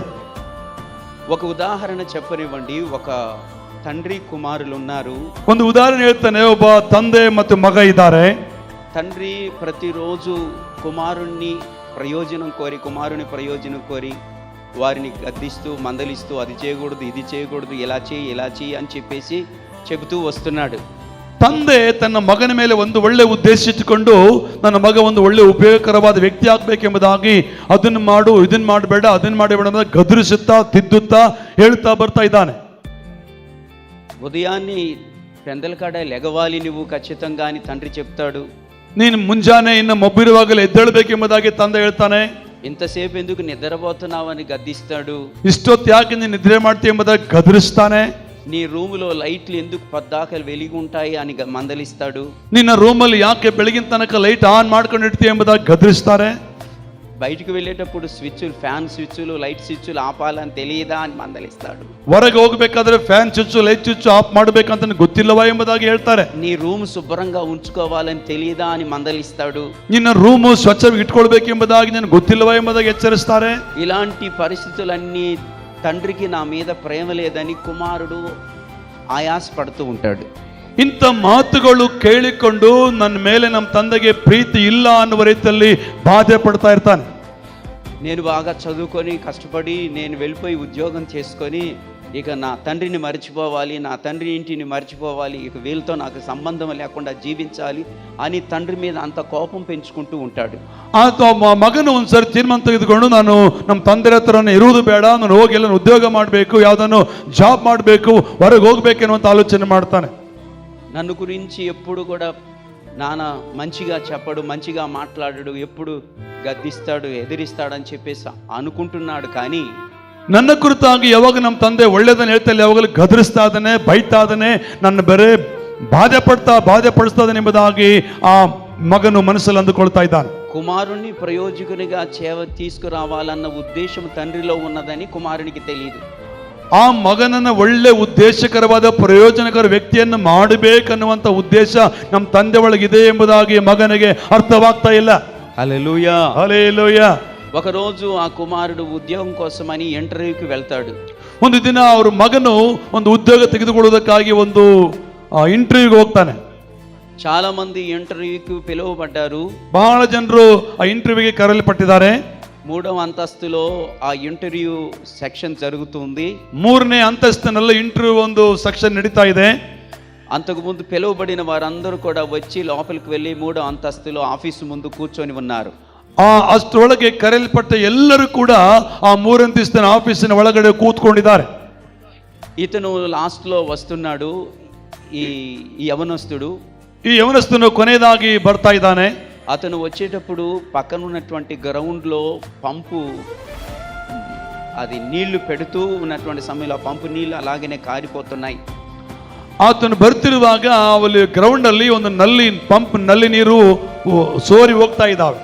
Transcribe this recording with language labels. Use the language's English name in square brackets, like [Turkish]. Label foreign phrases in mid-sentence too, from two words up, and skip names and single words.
[Telugu] ఒక ఉదాహరణ చెప్పనివ్వండి. ఒక తండ్రి కుమారులు ఉన్నారు. [Kannada] ಒಂದು ಉದಾಹರಣೆ ಹೇಳ್ತಾನೆ. ಒಬ್ಬ ತಂದೆ ಮತ್ತು ಮಗ ಇದ್ದಾರೆ. [Telugu] తండ్రి ప్రతిరోజు కుమారుని ప్రయోజనం కోరి వారిని గద్దిస్తూ మందలిస్తూ అది చేయకూడదు, ఇది చేయకూడదు, ఇలా చేయి అని చెప్పేసి చెబుతూ వస్తున్నాడు. [Kannada] ತಂದೆ ತನ್ನ ಮಗನ ಮೇಲೆ ಒಂದು ಒಳ್ಳೆ ಉದ್ದೇಶ ಇಟ್ಟುಕೊಂಡು ನನ್ನ ಮಗ ಒಂದು ಒಳ್ಳೆ ಉಪಯೋಗಕರವಾದ ವ್ಯಕ್ತಿ ಆಗ್ಬೇಕೆಂಬುದಾಗಿ ಅದನ್ನು ಮಾಡು, ಇದನ್ನು ಮಾಡಬೇಡ, ಅದನ್ನು ಮಾಡಬೇಡ ಅಂತ ಗದರಿಸುತ್ತಾ ತಿದ್ದುತ್ತಾ ಹೇಳ್ತಾ ಬರ್ತಾ ಇದ್ದಾನೆ. [Telugu] ఉదయాన్నే పెందల కాడ లెగవాలి నువ్వు ఖచ్చితంగా అని తండ్రి చెప్తాడు. [Kannada] ನೀನು ಮುಂಜಾನೆ ಇನ್ನು ಮೊಬ್ಬಿರುವಾಗಲೇ ಎದ್ದೇಳಬೇಕೆಂಬುದಾಗಿ ತಂದೆ ಹೇಳ್ತಾನೆ. [Telugu] ఇంతసేపు ఎందుకు నిద్రపోతున్నావు అని గద్దిస్తాడు. [Kannada] ಇಷ್ಟೊತ್ತು ಯಾಕೆ ನೀನು ನಿದ್ರೆ ಮಾಡ್ತೀಯ ಎಂಬುದಾಗಿ ಗದರಿಸ್ತಾನೆ. [Telugu] నీ రూములో లైట్లు ఎందుకు పద్దాకలు వెలిగి ఉంటాయి అని మందలిస్తాడు. [Kannada] ನಿನ್ನ ರೂಮಲ್ಲಿ ಯಾಕೆ ಬೆಳಗಿನ ತನಕ [English] light on [Kannada] ಮಾಡ್ಕೊಂಡು ಇಡ್ತೀಯ ಎಂಬುದಾಗಿ ಗದರಿಸ್ತಾರೆ. [Telugu] బయటికి వెళ్ళేటప్పుడు స్విచ్లు, ఫ్యాన్ స్విచ్లు, లైట్ స్విచ్లు ఆపాలని తెలియదా అని మందలిస్తాడు. [Kannada] ಹೊರಗೆ ಹೋಗ್ಬೇಕಾದ್ರೆ [English] fan switch, light switch off [Kannada] ಮಾಡಬೇಕಂತ ಗೊತ್ತಿಲ್ಲವಾ ಎಂಬುದಾಗಿ ಹೇಳ್ತಾರೆ. [Telugu] నీ రూమ్ శుభ్రంగా ఉంచుకోవాలని తెలియదా అని మందలిస్తాడు. [Kannada] ನಿನ್ನ ರೂಮು ಸ್ವಚ್ಛವಾಗಿ ಇಟ್ಕೊಳ್ಬೇಕೆಂಬುದಾಗಿ ನನಗೆ ಗೊತ್ತಿಲ್ಲವಾ ಎಂಬುದಾಗಿ ಎಚ್ಚರಿಸ್ತಾರೆ. [Telugu] ఇలాంటి పరిస్థితులన్నీ తండ్రికి నా మీద ప్రేమ లేదని కుమారుడు ఆయాసపడుతూ ఉంటాడు. [Kannada] ಇಂಥ ಮಾತುಗಳು ಕೇಳಿಕೊಂಡು ನನ್ನ ಮೇಲೆ ನಮ್ಮ ತಂದೆಗೆ ಪ್ರೀತಿ ಇಲ್ಲ ಅನ್ನುವ ರೀತಿಯಲ್ಲಿ ಬಾಧೆ ಪಡ್ತಾ ಇರ್ತಾನೆ. [Telugu] నేను బాగా చదువుకొని కష్టపడి నేను వెళ్ళిపోయి ఉద్యోగం చేసుకొని ఇక నా తండ్రిని మర్చిపోవాలి, నా తండ్రి ఇంటిని మర్చిపోవాలి, ఇక వీళ్ళతో నాకు సంబంధం లేకుండా జీవించాలి అని తండ్రి మీద అంత కోపం పెంచుకుంటూ ఉంటాడు. [Kannada] ಮಗನು ಒಂದ್ಸರಿ ತೀರ್ಮಾನ ತೆಗೆದುಕೊಂಡು ನಾನು ನಮ್ಮ ತಂದೆ ಹತ್ರ ಇರುವುದು ಬೇಡ, ನಾನು ಹೋಗಿ ಎಲ್ಲ ಉದ್ಯೋಗ ಮಾಡಬೇಕು, ಯಾವುದನ್ನು ಜಾಬ್ ಮಾಡಬೇಕು, ಹೊರಗೆ ಹೋಗ್ಬೇಕೆನ್ನುವಂತ ಆಲೋಚನೆ ಮಾಡ್ತಾನೆ. [Telugu] నన్ను గురించి ఎప్పుడు కూడా నాన్న మంచిగా చెప్పడు, మంచిగా మాట్లాడడు, ఎప్పుడు గద్దిస్తాడు, ఎదిరిస్తాడని చెప్పేసి అనుకుంటున్నాడు. కానీ [Kannada] ನನ್ನ ಕುರಿತಾಗಿ ಯಾವಾಗ ನಮ್ಮ ತಂದೆ ಒಳ್ಳೇದನ್ನ ಹೇಳ್ತಾ ಇಲ್ಲ, ಯಾವಾಗಲೂ ಗದರಿಸ್ತಾ ಇದ್ದಾನೆ, ಬೈತಾ ಇದ್ದಾನೆ, ನನ್ನ ಬೇರೆ ಬಾಧೆ ಪಡಿಸ್ತಾ ಇದ್ದಾನೆ ಎಂಬುದಾಗಿ ಆ ಮಗನು ಮನಸ್ಸಲ್ಲಿ ಅಂದುಕೊಳ್ತಾ ಇದ್ದಾನೆ. [Telugu] కుమారుణ్ణి ప్రయోజకునిగా తీసుకురావాలన్న ఉద్దేశం తండ్రిలో ఉన్నదని కుమారునికి తెలియదు. [Kannada] ಆ ಮಗನನ್ನ ಒಳ್ಳೆ ಉದ್ದೇಶಕರವಾದ ಪ್ರಯೋಜನಕರ ವ್ಯಕ್ತಿಯನ್ನು ಮಾಡಬೇಕನ್ನುವಂತ ಉದ್ದೇಶ ನಮ್ಮ ತಂದೆ ಒಳಗಿದೆ ಎಂಬುದಾಗಿ ಮಗನಿಗೆ ಅರ್ಥವಾಗ್ತಾ ಇಲ್ಲ. [Telugu] హల్లెలూయా, [Kannada] ಹಲ್ಲೆಲೂಯಾ. [Telugu] ఒకరోజు ఆ కుమారుడు ఉద్యోగం కోసమని ఇంటర్వ్యూకి వెళ్తాడు. [Kannada] ಒಂದು ದಿನ ಅವ್ರ ಮಗನು ಒಂದು ಉದ್ಯೋಗ ತೆಗೆದುಕೊಳ್ಳುವುದಕ್ಕಾಗಿ ಒಂದು ಇಂಟರ್ವ್ಯೂಗೆ ಹೋಗ್ತಾನೆ. [Telugu] చాలా మంది ఇంటర్వ్యూకి పిలువబడ్డారు. [Kannada] ಬಹಳ ಜನರು ಆ ಇಂಟರ್ವ್ಯೂಗೆ ಕರೆಯಲ್ಪಟ್ಟಿದ್ದಾರೆ. [Telugu] 3వ అంతస్తులో ఆ [English] interview section [Telugu] జరుగుతుంది. [Kannada] 3ನೇ ಅಂತಸ್ತಿನಲ್ಲಿ ಇಂಟರ್ವ್ಯೂ ಒಂದು ಸೆಕ್ಷನ್ ನಡೀತಾ ಇದೆ. [Telugu] అంతకుముందు పిలువబడిన వారందరూ కూడా వచ్చి లోపలికి వెళ్ళి 3వ అంతస్తులో ఆఫీసు ముందు కూర్చొని ఉన్నారు. [Kannada] ಅಷ್ಟರೊಳಗೆ ಕರೆಯಲ್ಪಟ್ಟ ಎಲ್ಲರೂ ಕೂಡ ಆ 3 ಅಂತಸ್ತಿನ ಆಫೀಸಿನ ಒಳಗಡೆ ಕೂತ್ಕೊಂಡಿದ್ದಾರೆ. [Telugu] ఇతను లాస్ట్లో వస్తున్నాడు. ఈ యవనస్తుడు [Kannada] ಈ ಯವನಸ್ಥನು ಕೊನೆಯದಾಗಿ ಬರ್ತಾ ಇದ್ದಾನೆ. [Telugu] అతను వచ్చేటప్పుడు పక్కన ఉన్నటువంటి గ్రౌండ్లో పంపు అది నీళ్లు పెడుతూ ఉన్నటువంటి సమయంలో ఆ పంపు నీళ్లు అలాగనే కారిపోతున్నాయి. [Kannada] ಆತನು ಬರ್ತಿರುವಾಗ ಅಲ್ಲಿ ಗ್ರೌಂಡ್ ಅಲ್ಲಿ ಒಂದು ನಲ್ಲಿ ನೀರು ಸೋರಿ ಹೋಗ್ತಾ ಇದ್ದಾವೆ.